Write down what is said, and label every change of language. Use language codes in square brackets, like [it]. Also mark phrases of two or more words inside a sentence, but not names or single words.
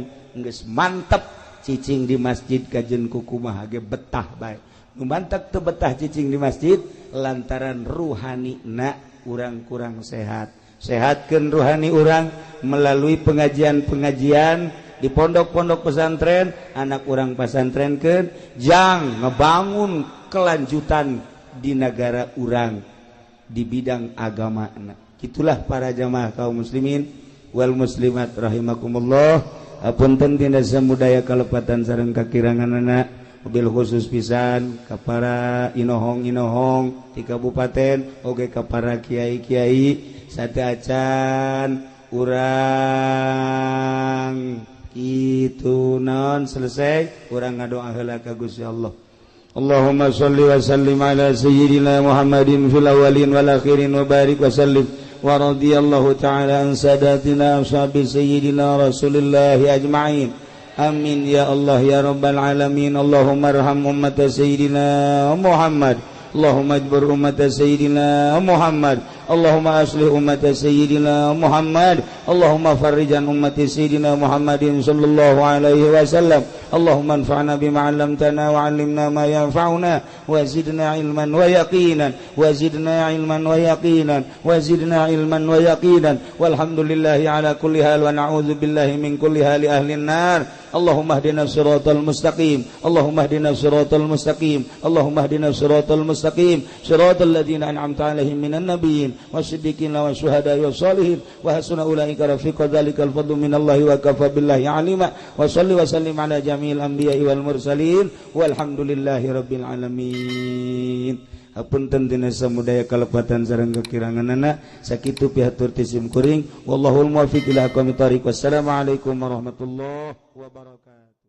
[su] geus mantep cicing di masjid kajen kukumaha ge betah bae nu mantep teu betah cicing di masjid lantaran ruhanina urang kurang sehat sehatkeun ruhani urang [id] melalui pengajian-pengajian [su] di pondok-pondok pesantren anak urang pesantrenkeun jang ngebangun kelanjutan di negara urang di bidang agama. [id] Itulah para [ar] جماعة قوم المسلمين والمسلمات رحمكم الله [su] Apunten tina samudaya kalepatan sareng kakiranganana mobil khusus pisan ka para inohong-inohong di kabupaten oge ka para kiai-kiai sateacan urang kitu naon selesai urang ngadoa heula ka Gusti Allah. [ar] اللهم صل وسلم على سيدنا محمد في الأولين والآخرين وبارك وسلم ورضي الله تعالى عن ساداتنا أصحاب سيدنا رسول الله أجمعين. آمين يا الله يا رب العالمين. اللهم ارحم أمة سيدنا محمد. اللهم اجبر أمة سيدنا محمد. اللهم أصلح أمة سيدنا محمد. اللهم فرج أمة سيدنا محمد صلى الله عليه وسلم. اللهم انفعنا بما علمتنا وعلمنا ما ينفعنا وزدنا علما ويقينا وزدنا علما ويقينا وزدنا علما ويقينا والحمد لله على كل حال ونعوذ بالله من كل حال أهل النار. اللهم اهدنا الصراط المستقيم. اللهم اهدنا الصراط المستقيم. اللهم اهدنا الصراط المستقيم. صراط الذين أنعمت عليهم من النبيين والصديقين والشهداء والصالحين وحسن أولئك رفيقا. ذلك الفضل من الله وكفى بالله عليما. وصل وسلم على جميع الأنبياء والمرسلين والحمد لله رب العالمين. [su] Apunten tina samudaya kalepatan sareng kakiranganana sakitu pihatur tisim kuring [ar] والله الموفق إلى أقوم الطريق. والسلام عليكم ورحمة الله وبركاته.